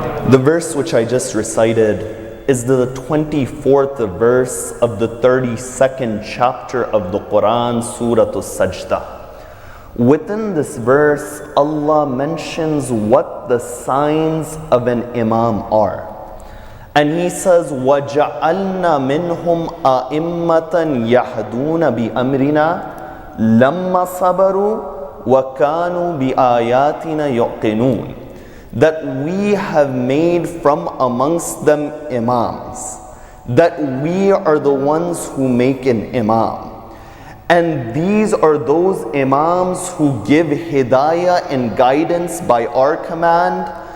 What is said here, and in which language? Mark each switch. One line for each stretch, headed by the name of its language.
English: The verse which I just recited is the 24th verse of the 32nd chapter of the Quran, Surah As-Sajdah. Within this verse, Allah mentions what the signs of an imam are. And He says,
Arabic: وَجَعَلْنَا مِنْهُمْ أَئِمَّةً يَهْدُونَ بِأَمْرِنَا لَمَّا صَبَرُوا وَكَانُوا بِآيَاتِنَا يُوقِنُونَ.
English: That we have made from amongst them imams, that we are the ones who make an imam. And these are those imams who give hidayah and guidance by our command.